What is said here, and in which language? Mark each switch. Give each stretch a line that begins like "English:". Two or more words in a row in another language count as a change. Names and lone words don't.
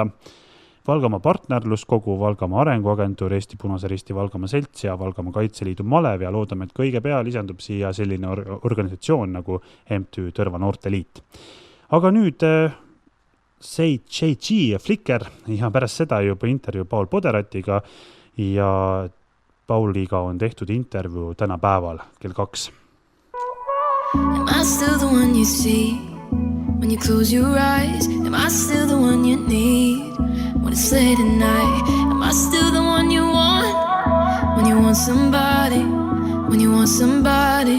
Estonian: Valgamaa partnerluskogu, Valgamaa arenguagentuur, Eesti Punase Risti Valgamaa Selts ja Valgamaa Kaitseliidu Malev ja loodame, et kõige pea lisandub siia selline organisatsioon nagu MTÜ Tõrva Noorteliit. Aga nüüd JG ja Flicker ja pärast seda juba intervjuu Paul Poderatiga ja Pauliga on tehtud intervjuu täna päeval kell 2.
English: Am I still the one you see when you close your eyes? Am I still the one you need when it's late at night? Am I still the one you want when you want somebody? When you want somebody?